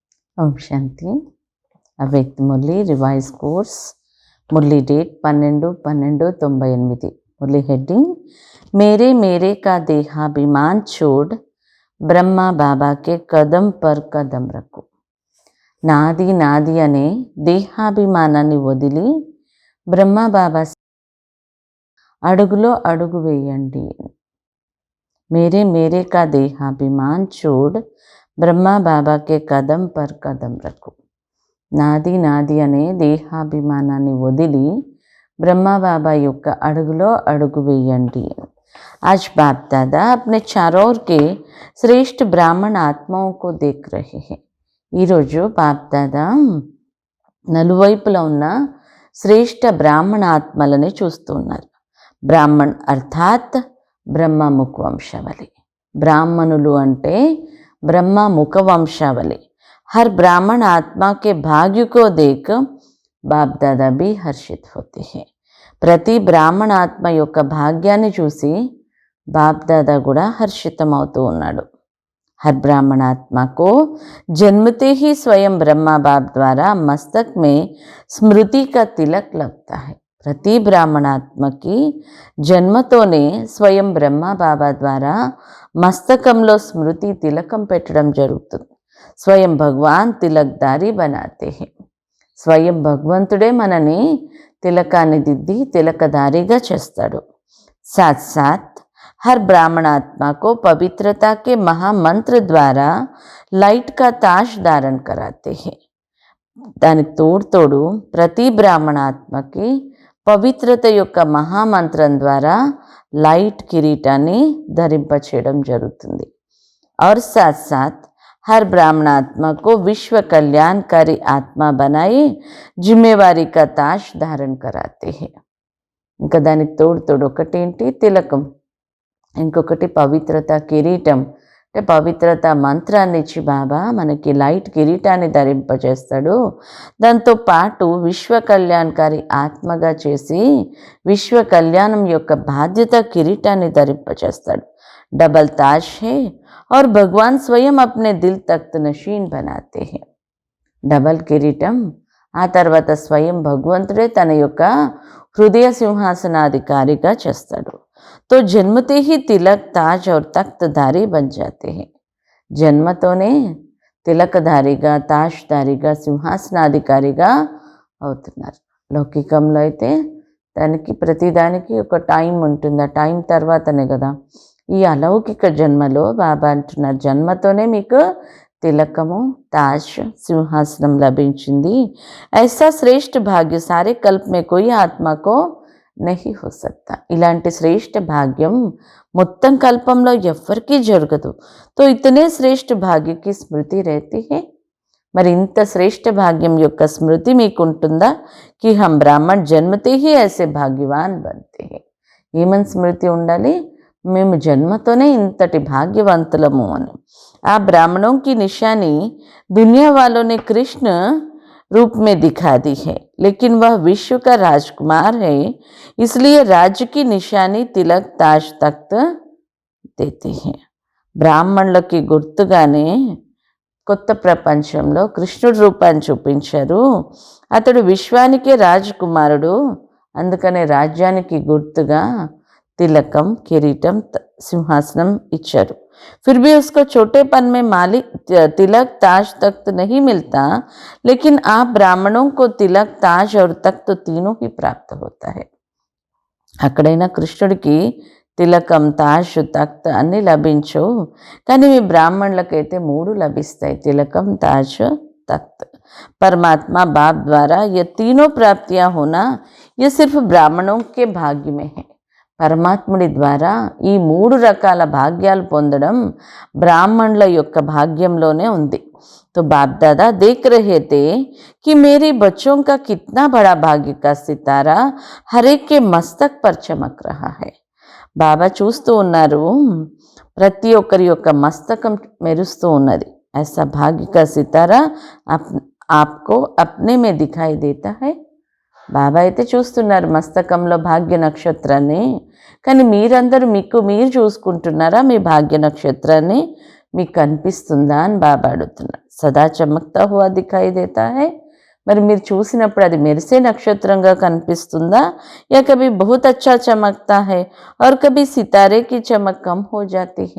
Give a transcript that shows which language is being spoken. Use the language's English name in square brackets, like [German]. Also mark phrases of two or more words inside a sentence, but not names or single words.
[Telugu] ఓం శాంతి. అవ్యక్త మురళి రివైజ్ కోర్స్. మురళి డేట్ 12/12/98. మురళి హెడ్డింగ్ [Hindi] मेरे मेरे का देहाभिमान छोड़ ब्रह्मा बाबाके कदम पर कदम रखु. [Telugu] నాది నాది అనే దేహాభిమానాన్ని వదిలి బ్రహ్మా బాబా అడుగులో అడుగు వేయండి. [Hindi] मेरे मेरे का देहाभिमान छोड़ ब्रह्मा बाबाके कदम पर कदम रखु. [Telugu] నాది నాది అనే దేహాభిమానాన్ని వదిలి బ్రహ్మా బాబా యొక్క అడుగులో అడుగు వేయండి. [Hindi] आज बाप दादा अपने चारों ओर के श्रेष्ठ ब्राह्मण आत्माओं को देख रहे हैं. [Telugu] ఈరోజు బాప్ దాదా నలువైపులా ఉన్న శ్రేష్ఠ బ్రాహ్మణ ఆత్మలని చూస్తున్నారు. [Hindi] ब्राह्मण अर्थात ब्रह्म मुख वंशावली. [Telugu] బ్రాహ్మణులు అంటే బ్రహ్మ ముఖ వంశావళి. [Hindi] हर ब्राह्मण आत्मा के भाग्य को देख బాప్ దాదా भी हर्षित होते हैं. [Telugu] ప్రతి బ్రాహ్మణ ఆత్మ యొక్క భాగ్యాన్ని చూసి బాప్ దాదా కూడా హర్షితమవుతూ ఉన్నాడు. [Hindi] हर ब्राह्मण आत्मा को जन्मते ही स्वयं ब्रह्मा बाप द्वारा मस्तक में स्मृति का तिलक लगता है. [Telugu] ప్రతి బ్రాహ్మణ ఆత్మకి జన్మతోనే స్వయం బ్రహ్మా బాబా ద్వారా మస్తకంలో స్మృతి తిలకం పెట్టడం జరుగుతుంది. [Hindi] स्वयं भगवान तिलकधारी बनाते है. [Telugu] స్వయం భగవంతుడే మనని తిలకాన్ని దిద్ది తిలకదారిగా చేస్తాడు. [Hindi] साथ साथ हर ब्राह्मण आत्मा को पवित्रता के महामंत्र द्वारा लाइट का ताज धारण कराते हैं. [Telugu] దానికి తోడు ప్రతి బ్రాహ్మణ ఆత్మకి పవిత్రత యొక్క మహామంత్రం ద్వారా లైట్ కిరీటాన్ని ధరింపచేయడం జరుగుతుంది. [Hindi] और साथ साथ हर ब्राह्मण आत्मा को विश्व कल्याणकारी आत्मा बनाए जिम्मेवारी का ताज धारण कराते हैं. [Telugu] ఇంకా దానికి తోడు ఒకటేంటి తిలకం, ఇంకొకటి పవిత్రత కిరీటం. అంటే పవిత్రత మంత్రాన్ని ఇచ్చి బాబా మనకి లైట్ కిరీటాన్ని ధరింపజేస్తాడు. దాంతో పాటు విశ్వ కళ్యాణకారి ఆత్మగా చేసి విశ్వ కళ్యాణం యొక్క బాధ్యత కిరీటాన్ని ధరింపజేస్తాడు. [Hindi] डबल ताज है और भगवान स्वयं अपने दिल तख्त नशीन बनाते हैं. [Telugu] డబల్ కిరీటం, ఆ తర్వాత స్వయం భగవంతుడే తన యొక్క హృదయ సింహాసనాధికారిగా చేస్తాడు. [Hindi] तो जन्मते ही तिलक ताज और तख्तधारी बन जाते हैं. [Telugu] జన్మతోనే తిలకధారిగా తాజ్ధారిగా సింహాసనాధికారిగా అవుతున్నారు. లౌకికంలో అయితే దానికి ప్రతిదానికి ఒక టైం ఉంటుంది. ఆ టైం తర్వాతనే కదా. ఈ అలౌకిక జన్మలో బాబా అంటున్నారు జన్మతోనే మీకు తిలకము తాజ్ సింహాసనం లభించింది. [Hindi] ऐसा श्रेष्ठ भाग्य सारे कल्प में कोई आत्मा को नहीं हो सकता. [Telugu] ఇలాంటి శ్రేష్ఠ భాగ్యం మొత్తం కల్పంలో ఎవ్వరికీ జరగదు. [Hindi] तो इतने श्रेष्ठ भाग्य की स्मृति रहती है. [Telugu] మరి ఇంత శ్రేష్ఠ భాగ్యం యొక్క స్మృతి మీకు ఉంటుందా? [Hindi] कि हम ब्राह्मण जन्मते ही ऐसे भाग्यवान बनते हैं. [Telugu] ఏమని స్మృతి ఉండాలి? మేము జన్మతోనే ఇంతటి భాగ్యవంతులము అని. [Hindi] ఆ ब्राह्मणों की निशानी दुनिया वालों ने कृष्ण रूप में दिखा दी है, लेकिन वह विश्व का राजकुमार है, इसलिए राज्य की निशानी तिलक ताज तख्त देते हैं. [Telugu] బ్రాహ్మణులకి గుర్తుగానే కొత్త ప్రపంచంలో కృష్ణుడి రూపాన్ని చూపించారు. అతడు విశ్వానికే రాజకుమారుడు, అందుకనే రాజ్యానికి గుర్తుగా తిలకం కిరీటం సింహాసనం ఇచ్చారు. [Hindi] फिर भी उसको छोटेपन में मालिक तिलक ताज तख्त नहीं मिलता, लेकिन आप ब्राह्मणों को तिलक ताज और तख्त तीनों ही प्राप्त होता है. [Telugu] అక్కడైనా కృష్ణుడికి తిలకం [Hindi] ताज तख्त [Telugu] అన్నీ లభించవు, కానీ మీ బ్రాహ్మణులకైతే 3 లభిస్తాయి, తిలకం తాజ్ तख्त. [Hindi] परमात्मा बाप द्वारा ये तीनों प्राप्तियां होना ये सिर्फ ब्राह्मणों के भाग्य में है. [Telugu] పరమాత్ముడి ద్వారా ఈ 3 రకాల భాగ్యాలు పొందడం బ్రాహ్మణుల యొక్క భాగ్యంలోనే ఉంది. [Hindi] तो बाप दादा देख रहे थे कि मेरे बच्चों का कितना बड़ा भाग्य का सितारा हर एक के मस्तक पर चमक रहा है. [Telugu] బాబా చూస్తూ ఉన్నారు ప్రతి ఒక్కరి యొక్క మస్తకం మెరుస్తూ ఉన్నది. [Hindi] ऐसा भाग्य का सितारा आपको अपने में दिखाई देता है. [Telugu] బాబా అయితే చూస్తున్నారు మస్తకంలో భాగ్య నక్షత్రాన్ని, కానీ మీరందరూ మీరు చూసుకుంటున్నారా మీ భాగ్య నక్షత్రాన్ని? మీకు కనిపిస్తుందా అని బాబా అడుగుతున్నారు. [Hindi] सदा चमकता हुआ दिखाई देता है, [Telugu] మరి మీరు చూసినప్పుడు అది మెరిసే నక్షత్రంగా కనిపిస్తుందా, [Hindi] या कभी बहुत अच्छा चमकता है और कभी सितारे की चमक कम हो जाती है.